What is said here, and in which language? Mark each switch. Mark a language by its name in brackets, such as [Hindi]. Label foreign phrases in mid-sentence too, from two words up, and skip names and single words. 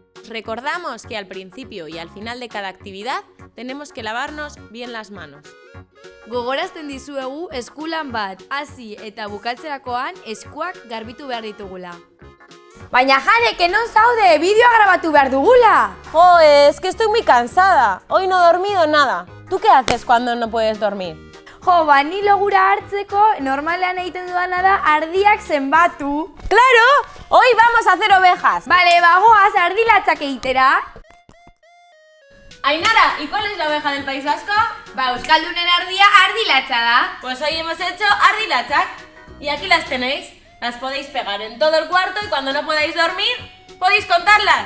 [Spanish] recordamos que al principio y al final de cada actividad tenemos que lavarnos bien las manos. [Basque] Gogorazten dizuegu eskulan bat, hasi eta bukatzerakoan eskuak garbitu behar ditugula. Baina Jane, que non zaude, bideoa grabatu behar dugula! [Spanish] Jo, es que estoy muy cansada. Hoy no he dormido nada. ¿Tú qué haces cuando no puedes dormir? [Basque] Jo, ni logura hartzeko, normalean egiten dudana da ardiak zenbatu. [Spanish] ¡Claro! Hoy vamos a hacer ovejas. [Basque] Bale, bagoaz, ardilatzak egitera. [Spanish] Ainara, ¿y cuál es la oveja del País Vasco? [Basque] Euskaldunen ardia ardilatza da. [Spanish] Pues hoy hemos hecho ardilatzak. Y aquí las tenéis. Las podéis pegar en todo el cuarto y cuando no podáis dormir, podéis contarlas.